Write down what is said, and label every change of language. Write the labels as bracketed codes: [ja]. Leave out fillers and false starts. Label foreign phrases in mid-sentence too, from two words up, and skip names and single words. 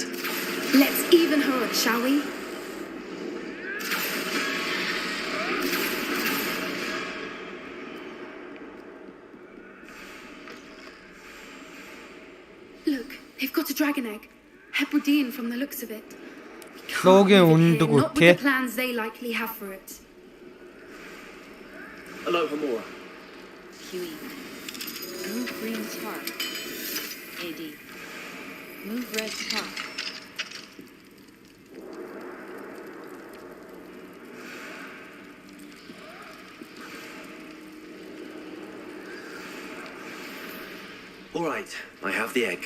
[en] Let's even her up, shall we? Look, they've got a dragon egg. Hebridean from the looks of it. Логийн үндэг үү Not with те? the plans they likely have for it. Hello, Hamura. QE. Move green spark. AD. Move red spark. All right, I have the egg.